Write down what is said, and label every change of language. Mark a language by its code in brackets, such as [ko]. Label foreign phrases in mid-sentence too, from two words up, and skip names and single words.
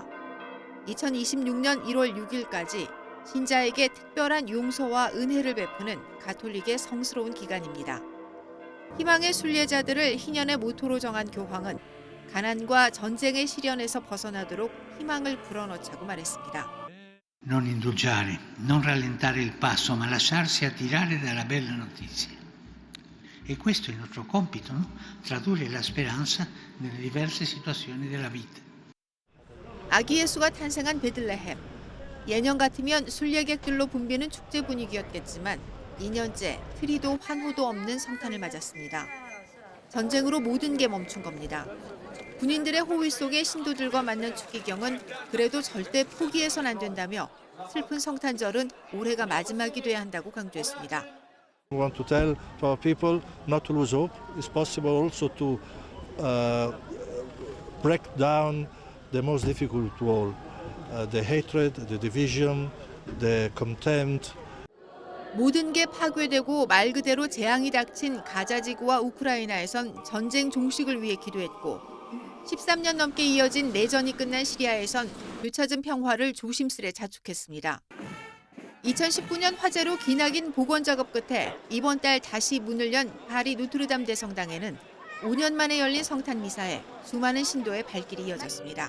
[ko] 2026년 1월 6일까지 신자에게 특별한 용서와 은혜를 베푸는 가톨릭의 성스러운 기간입니다. 희망의 순례자들을 희년의 모토로 정한 교황은 가난과 전쟁의 시련에서 벗어나도록 희망을 불어넣자고 말했습니다. [it] Non indugiare, non rallentare il passo, ma lasciarsi attirare dalla bella notizia. E questo è il nostro compito, no? Tradurre la speranza nelle diverse situazioni della vita. [ko] 아기 예수가 탄생한 베들레헴. 예년 같으면 순례객들로 붐비는 축제 분위기였겠지만 2년째 트리도 환호도 없는 성탄을 맞았습니다. 전쟁으로 모든 게 멈춘 겁니다. 군인들의 호위 속에 신도들과 맞는 축기경은 그래도 절대 포기해선 안 된다며 슬픈 성탄절은 올해가 마지막이 돼야 한다고 강조했습니다. [en] We want to tell to our people not to lose hope. It's possible also to break down the most difficult wall, the hatred, the division, the contempt. [ko] 모든 게 파괴되고 말 그대로 재앙이 닥친 가자 지구와 우크라이나에선 전쟁 종식을 위해 기도했고 13년 넘게 이어진 내전이 끝난 시리아에선 되찾은 평화를 조심스레 자축했습니다. 2019년 화재로 기나긴 복원 작업 끝에 이번 달 다시 문을 연 파리 노트르담 대성당에는 5년 만에 열린 성탄 미사에 수많은 신도의 발길이 이어졌습니다.